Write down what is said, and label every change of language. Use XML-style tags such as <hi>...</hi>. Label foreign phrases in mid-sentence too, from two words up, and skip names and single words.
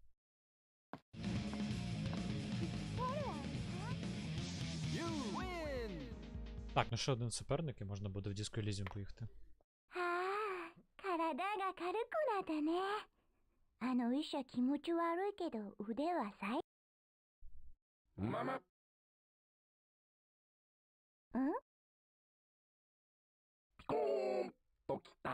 <en>You win.</en> <uk>Так, ну ще один суперник і можна буде в Disco Elysium поїхати.</uk> <ja>はあ、体が軽くなったね。あの医者気持ち悪いけど腕は最。まま。ん？ピコーンときた。</ja>